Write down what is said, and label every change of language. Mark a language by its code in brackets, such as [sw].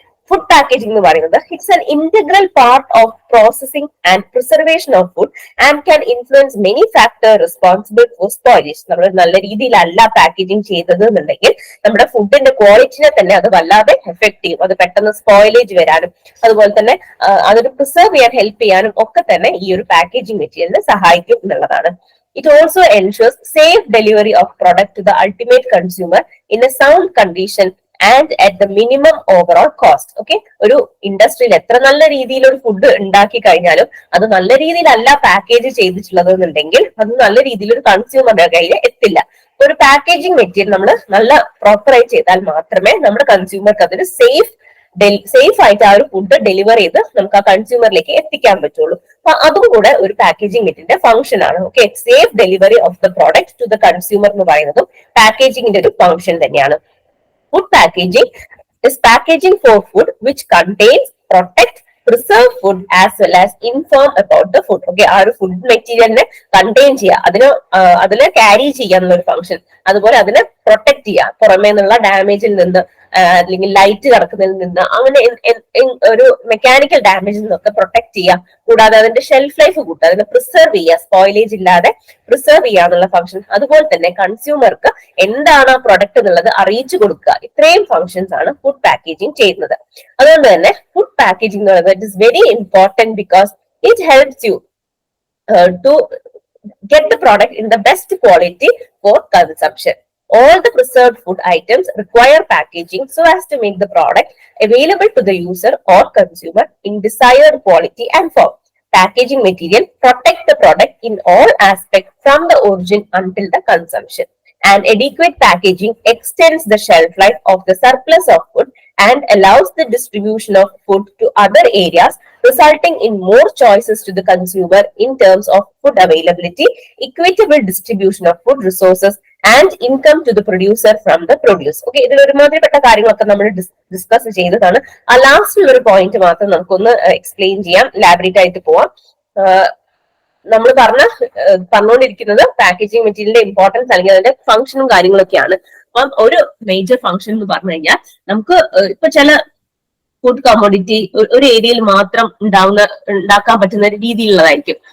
[en] food packaging [ml] എന്ന് പറയുന്നത് [en] It's an integral part of processing and preservation of food and can influence many factor responsible for spoilage. [ml] നമ്മൾ നല്ല രീതിയിലല്ല packaging ചെയ്തത് എന്നുണ്ടെങ്കിൽ നമ്മുടെ ഫുഡിന്റെ ക്വാളിറ്റിനെ തന്നെ അത് വല്ലാതെ എഫക്ട് ചെയ്യും. അത് പെട്ടെന്ന് സ്പോയിലേജ് വരാനും അതുപോലെ തന്നെ അതൊരു പ്രിസർവ് ചെയ്യാൻ ഹെൽപ്പ് ചെയ്യാനും ഒക്കെ തന്നെ ഈ ഒരു പാക്കേജിംഗ് മെറ്റീരിയലിനെ സഹായിക്കും എന്നുള്ളതാണ്. [en] It also ensures safe delivery of product to the ultimate consumer in a sound condition and at the minimum overall cost. [ml] Okay, ഒരു ഇൻഡസ്ട്രിയിൽ എത്ര നല്ല രീതിയിൽ ഒരു ഫുഡ് ഉണ്ടാക്കി കഴിഞ്ഞാലും അത് നല്ല രീതിയിലല്ല പാക്കേജ് ചെയ്തിട്ടുള്ളത് എന്നുണ്ടെങ്കിൽ അത് നല്ല രീതിയിൽ ഒരു കൺസ്യൂമറുടെ കയ്യിൽ എത്തില്ല. ഒരു പാക്കേജിംഗ് മെറ്റീരിയൽ നമ്മൾ നല്ല പ്രോപ്പറായി ചെയ്താൽ മാത്രമേ നമ്മുടെ കൺസ്യൂമർക്ക് അതൊരു സേഫ് ആയിട്ട് ആ ഒരു ഫുഡ് ഡെലിവർ ചെയ്ത് നമുക്ക് ആ കൺസ്യൂമറിലേക്ക് എത്തിക്കാൻ പറ്റുള്ളൂ. അപ്പൊ അതും കൂടെ ഒരു പാക്കേജിംഗ് മെറ്റീരിയലിന്റെ ഫംഗ്ഷൻ ആണ്. Okay, [en] safe delivery of the product to the consumer [ml] എന്ന് പറയുന്നതും പാക്കേജിംഗിന്റെ ഒരു ഫംഗ്ഷൻ തന്നെയാണ്. [en] Food packaging is packaging for food which contains, protect, preserve food as well as inform about the food. [ml] Okay, ആ ഒരു food മെറ്റീരിയലിനെ contain ചെയ്യുക, അതിനെ carry ചെയ്യാന്നുള്ള ഒരു ഫംഗ്ഷൻ, അതുപോലെ അതിനെ പ്രൊട്ടക്ട് ചെയ്യുക, പുറമേ നിന്നുള്ള ഡാമേജിൽ നിന്ന് അല്ലെങ്കിൽ ലൈറ്റ് കടക്കുന്നതിൽ നിന്ന് അങ്ങനെ ഒരു മെക്കാനിക്കൽ ഡാമേജിൽ നിന്നൊക്കെ പ്രൊട്ടക്ട് ചെയ്യുക. കൂടാതെ അതിന്റെ ഷെൽഫ് ലൈഫ് കൂട്ടുക, അതിനെ പ്രിസർവ് ചെയ്യുക, സ്പോയിലേജ് ഇല്ലാതെ പ്രിസർവ് ചെയ്യുക എന്നുള്ള ഫംഗ്ഷൻ. അതുപോലെ തന്നെ കൺസ്യൂമർക്ക് എന്താണ് ആ പ്രൊഡക്റ്റ് എന്നുള്ളത് അറിയിച്ചു കൊടുക്കുക. ഇത്രയും ഫംഗ്ഷൻസ് ആണ് ഫുഡ് പാക്കേജിംഗ് ചെയ്യുന്നത്. അതുകൊണ്ട് തന്നെ ഫുഡ് പാക്കേജിംഗ് എന്ന് പറയുന്നത് [en] It is very important because it helps you to get the product in the best quality for consumption. All the preserved food items require packaging so as to make the product available to the user or consumer in desired quality and form. Packaging material protect the product in all aspects from the origin until the consumption. And adequate packaging extends the shelf life of the surplus of food and allows the distribution of food to other areas, resulting in more choices to the consumer in terms of food availability, equitable distribution of food resources, and income to the producer from the produce. [ml] Okay, ഇതിൽ ഒരുമാതിരിപ്പെട്ട കാര്യങ്ങളൊക്കെ നമ്മൾ discuss ചെയ്തതാണ്. ആ ലാസ്റ്റിൽ ഒരു point മാത്രം നമുക്കൊന്ന് എക്സ്പ്ലെയിൻ ചെയ്യാം, ലാബറേറ്റ് ആയിട്ട് പോവാം. നമ്മൾ പറഞ്ഞുകൊണ്ടിരിക്കുന്നത് പാക്കേജിംഗ് മെറ്റീരിയലിന്റെ ഇമ്പോർട്ടൻസ് അല്ലെങ്കിൽ അതിന്റെ ഫംഗ്ഷനും കാര്യങ്ങളൊക്കെയാണ്. അപ്പം ഒരു മേജർ ഫംഗ്ഷൻ എന്ന് പറഞ്ഞു കഴിഞ്ഞാൽ നമുക്ക് ഇപ്പൊ ചില ഫുഡ് കമ്മോഡിറ്റി ഒരു ഏരിയയിൽ മാത്രം ഉണ്ടാക്കാൻ പറ്റുന്ന രീതിയിലുള്ളതായിരിക്കും.